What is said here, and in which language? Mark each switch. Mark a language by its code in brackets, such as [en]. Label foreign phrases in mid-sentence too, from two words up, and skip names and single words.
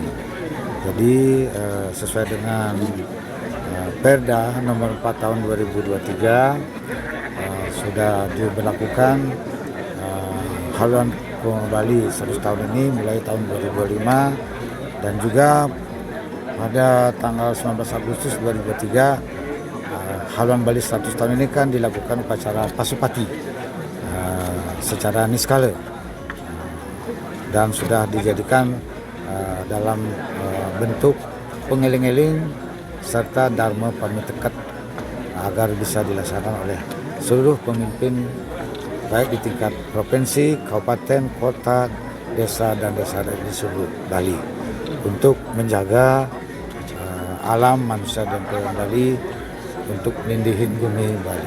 [id] Jadi sesuai dengan Perda nomor 4 tahun 2023 sudah diberlakukan haluan Pembangunan Bali 100 tahun ini mulai tahun 2025, dan juga pada tanggal 19 Agustus 2023 haluan Bali 100 tahun ini kan dilakukan upacara Pasupati secara niskala dan sudah dijadikan dalam bentuk pengeling-eling serta dharma pamitekat agar bisa dilaksanakan oleh seluruh pemimpin baik di tingkat provinsi, kabupaten, kota, desa dan desa di seluruh Bali untuk menjaga alam, manusia dan kebudayaan Bali untuk nindihin Gumi Bali.